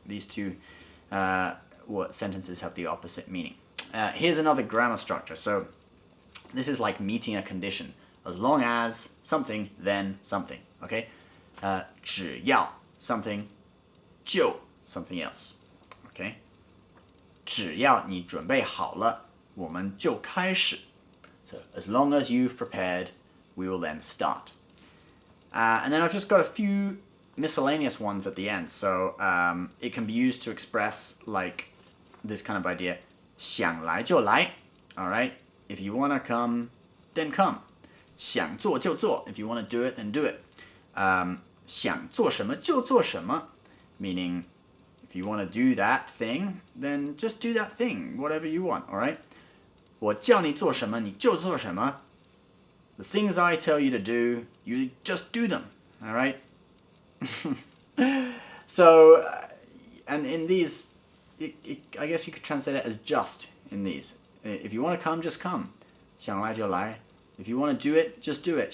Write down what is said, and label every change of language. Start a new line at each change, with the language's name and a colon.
English: These two sentences have the opposite meaning. Here's another grammar structure. So this is like meeting a condition. As long as something, then something, okay? 只要 something, 就 something else. Okay?
Chinese: 只要你准备好了，我们就开始.
English: So as long as you've prepared, we will then start. And then I've just got a few miscellaneous ones at the end. So it can be used to express like this kind of idea.
Chinese: 想来就来.
English: All right? If you want to come, then come.
Chinese: 想做就做.
English: If you want to do it, then do it.
Chinese: 想做什么就做什么.
English: Meaning, if you want to do that thing, then just do that thing, whatever you want, all right?
Chinese: 我叫你做什么你就做什么.
English: The things I tell you to do, you just do them, all right? So, and in these, I guess you could translate it as just in these. If you want to come, just come.
Chinese: 想来就来.
English: If you want to do it, just do it.